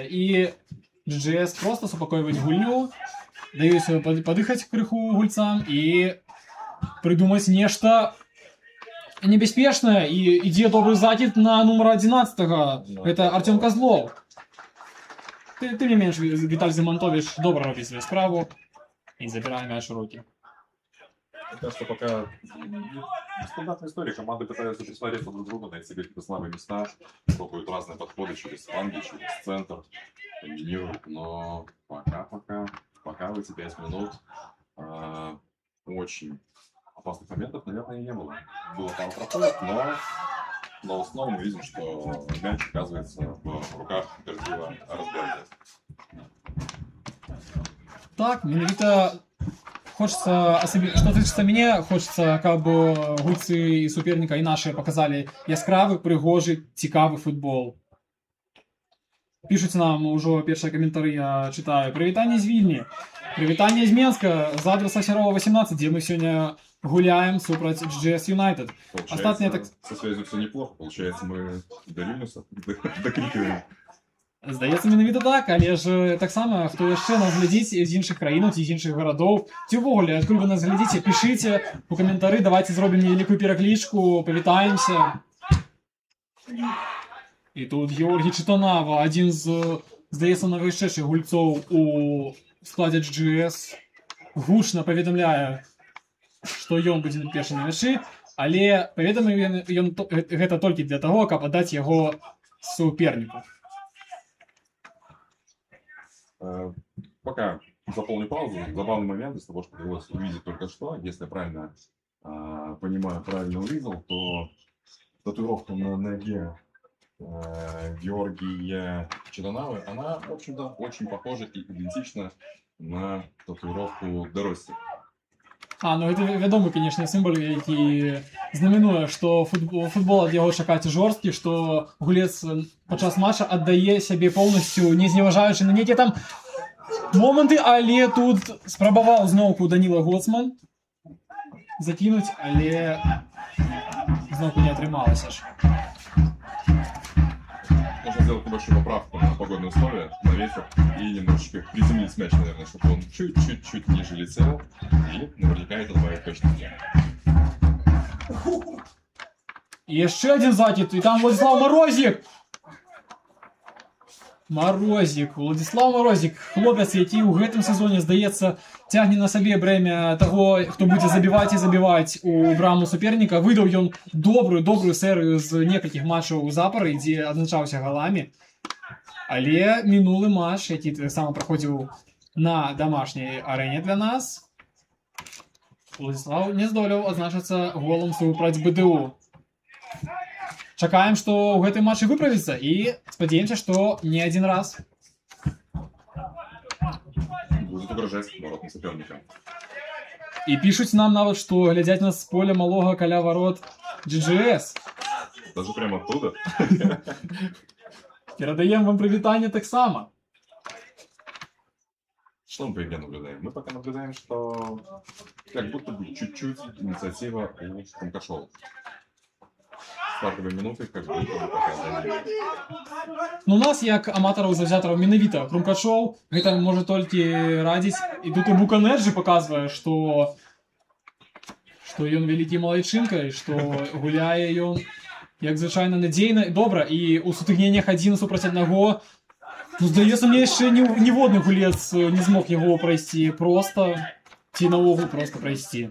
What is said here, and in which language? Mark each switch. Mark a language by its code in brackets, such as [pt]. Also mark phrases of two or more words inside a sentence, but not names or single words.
[be] І GGS проста супакойваюць гульню, даюць падыхаць крыху гульцам і прыдумаць нешта небяспечнае. І ідзе добры закід на нумар 11-га. Гэта Артём Козлов. Тым не менш, Віталь Зимонтович добра робіць сваю справу і забірае мяч у рукі. [ru] Мне кажется, пока стандартная история. Команды пытаются посмотреть друг друга, найти какие-то слабые места, пробуют разные подходы через фланги, через центр, комбинируют. Но пока в эти 5 минут очень опасных моментов, наверное, не было. Было пару проходов, но в основном мы видим, что мяч оказывается в руках Гордеева Разберга. [be] Так, менавіта [ru] хочется, что [be] тычыцца мяне, хочется, каб гульцы і суперніка і нашыя паказалі яскравы, прыгожы, цікавы футбол. Пішуць нам ужо першыя каментары, я чытаю. Прывітанне з Вільні, прывітанне з Менска, з адраса Серова 18, дзе мы сёння гуляем супраць GGS United. [ru] Остатнее так... Со связью все неплохо, получается, мы до Вильнюса докрикиваем. [be] Здаецца, менавіта так, але ж таксама, хто яшчэ нас глядзіць з іншых краінаў ці з іншых гарадоў, ці ўвогуле, адкуль вы нас глядзіце, пішыце у каментары, давайце зробім невялікую пераклічку, павітаемся. І тут Георгій Чытанава, адзін з, здаецца, новаішчэйшых гульцоў у складзе GGS, гучна паведамляе, што ён будзе першы на мячы, але паведамляе ён гэта толькі для таго, каб аддаць яго суперніку. [ru] Пока заполню паузу. Забавный момент из того, что удалось увидеть только что. Если я правильно понимаю, правильно увидел, то татуировка на ноге Георгия Читанавы, она, в общем-то, очень похожа и идентична на татуировку Доросси. [be] Ну гэта вядомы, канешне, сімвал, які знаменуе, што футбол ад яго чакаць жорсткі, што гулец падчас матча аддае сябе поўнасцю, не зневажаючы на нейкія там моманты, але тут спрабаваў зноўку Даніла Гоцман закінуць, але зноўку не атрымалася ж. [ru] Можно сделать небольшую поправку на погодные условия, на ветер, и немножечко приземлить мяч, наверное, чтобы он чуть-чуть ниже летел, и наверняка это добавит точно мне. [be] Яшчэ адзін закід, і там Владислав Морозик! Владислав Морозик, хлопец, які ў гэтым сезоне, здаецца, цягне на сабе брэмя таго, хто будзе забіваць і забіваць у браму суперніка. Выдаў ён добрую серыю з некалькіх матчаў запар, дзе адзначаўся галамі. Але мінулы матч, які таксама праходзіў на дамашняй арэне для нас, Владислав не здолеў адзначыцца голам супраць БДУ. Чакаем, што ў гэтым матчы выправіцца, і спадзяемся, што не адзін раз. [ru] Будет угрожать воротным соперникам. [be] І пішуць нам нават, што глядзяць нас з поля малога каля ворот GGS. [ru] Даже прямо оттуда. [be] Перадаем вам прывітанне таксама. [ru] Что мы по игре наблюдаем? Мы пока наблюдаем, что как будто бы чуть-чуть инициатива у Крумкашова. стартовые минуты, как будто бы показали. [be] Ну, у нас, як аматараў заўзятараў менавіта Крумкачоў, гэта можа толькі радзіць. І тут і Буканэджы паказвае, што ён вялікі малайчынка, і што гуляе ён як звычайна надзейна і добра, і ў сутыкненнях 1 супраць 1, ну, здаецца, мне яшчэ ніводны гулец не змог яго прайсці проста, ці наогул проста прайсці.